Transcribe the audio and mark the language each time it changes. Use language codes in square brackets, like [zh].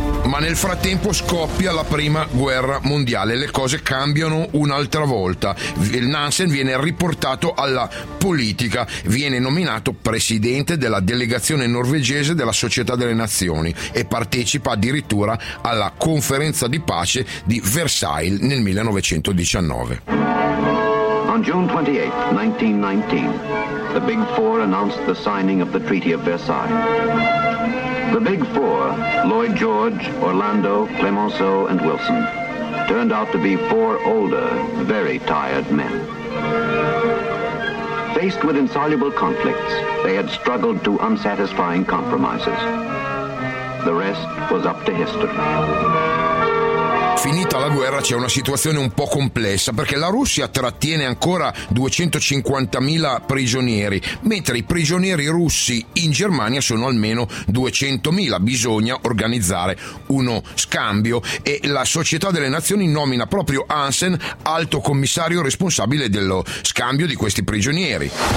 [it] ma nel frattempo scoppia la prima guerra mondiale, le cose cambiano un'altra volta, il Nansen viene riportato alla politica, viene nominato presidente della delegazione norvegese della Società delle Nazioni e partecipa addirittura alla conferenza di pace di Versailles nel 1919. [en] On June 28, 1919, the Big Four announced the signing of the Treaty of Versailles. The Big Four, Lloyd George, Orlando, Clemenceau, and Wilson, turned out to be four older, very tired men. Faced with insoluble conflicts, they had struggled to unsatisfying compromises. The rest was up to history. [it] Finita la guerra c'è una situazione un po' complessa perché la Russia trattiene ancora 250.000 prigionieri, mentre i prigionieri russi in Germania sono almeno 200.000. Bisogna organizzare uno scambio e la Società delle Nazioni nomina proprio Hansen alto commissario responsabile dello scambio di questi prigionieri.